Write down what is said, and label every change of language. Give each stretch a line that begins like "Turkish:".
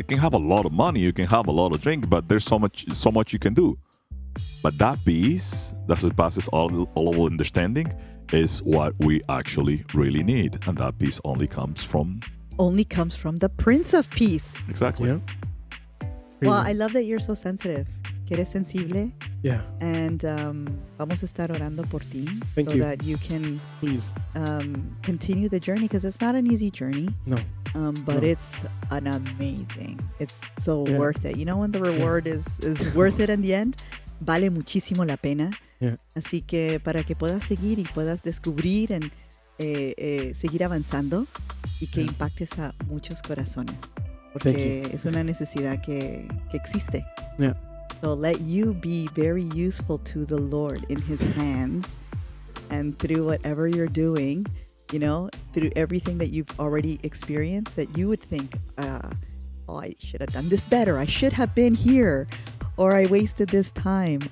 English: You can have a lot of money, you can have a lot of drink, but there's so much you can do. But that peace that surpasses all of understanding is what we actually really need. And that peace only comes from the Prince of Peace. Exactly. Yeah. Well, I love that you're so sensitive.
Spanish: Que eres sensible.
English: Yeah.
Spanish: And vamos a estar orando por ti.
English: Thank so you. that you can Please. Continue the journey, because it's not an easy journey. No. But it's an amazing. It's so worth it. You know, when the reward is worth it in the end,
Spanish: vale muchísimo la pena.
English: Yeah.
Spanish: Así que para que puedas seguir y puedas descubrir y seguir avanzando y que impactes a muchos corazones. Porque es una necesidad que existe.
English: Yeah. So let you be very useful to the Lord in His hands, and through whatever you're doing, through everything that you've already experienced, that you would think, I should have done this better. I should have been here, or I wasted this time.